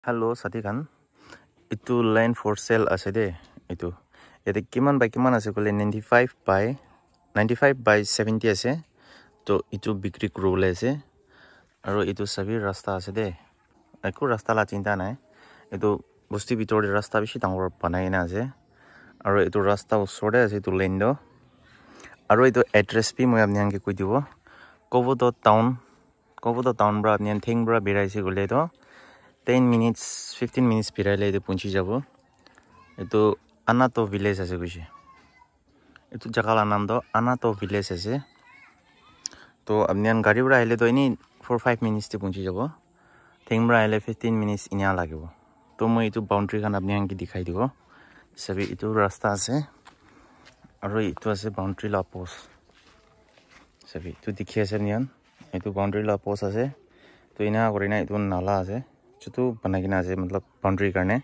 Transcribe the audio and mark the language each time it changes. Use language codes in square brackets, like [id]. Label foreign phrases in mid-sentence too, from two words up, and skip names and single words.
[nag] Hello, Satikan. Itu [en] line for sale [nag] ase de. Itu. Yate kiman ase kole 95 by 70 ase. To itu bikri kurule ase. Aro itu sabi rasta ase de. Aku rasta la cinta nai. Itu bosti bitor de rasta bishi dangor banai na ase. Aro itu rasta usore ase itu lane do. Aro itu address pi moi apni ange koi dibo. Kovodo town bra apni thing bra birai se kole do. 10 minutes, 15 minutes pirale itu punchi jabo. Itu Anato village ase kushi. Itu jaga la naam do Anato village ase. To apnian gari bra hele to ini 4-5 minutes te punchi jabo. Thing bra hele 15 minutes inya lagibo. To moi itu boundary kan apnian ki dikhai dibo. Sabi itu rasta ase. Aro itu ase boundary la post. Sabi itu dikhi ase nian. Itu boundary la post ase. To ina korina itu nala ase. Chutu banagina ase matlab boundary karne.